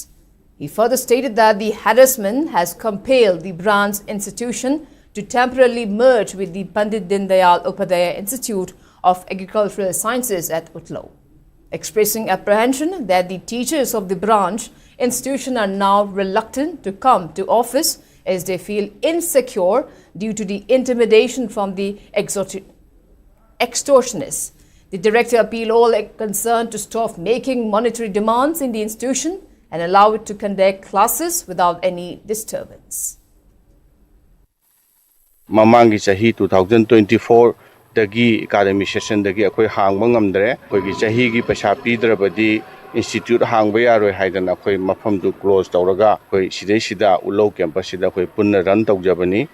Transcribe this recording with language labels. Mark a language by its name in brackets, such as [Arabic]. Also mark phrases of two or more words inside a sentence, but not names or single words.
[English] He further stated that the harassment has compelled the branch institution to temporarily merge with the Pandit Dindayal Upadhyaya Institute of Agricultural Sciences at Utlau, expressing apprehension that the teachers of the branch institution are now reluctant to come to office as they feel insecure due to the intimidation from the extortionists. The director appealed all concerned to stop making monetary demands in the institution and allow it to conduct classes without any disturbance. [Manipuri] Mamangi chahi 2024 dagi [English] academic session [Manipuri] dagi akoi hangba ngamdre koi gi chahi gi paisa pidrabadi institute hangba yaroi haidana akoi mafam du close tawraga koi sidai sida ulo campus sida koi punna run tawjabani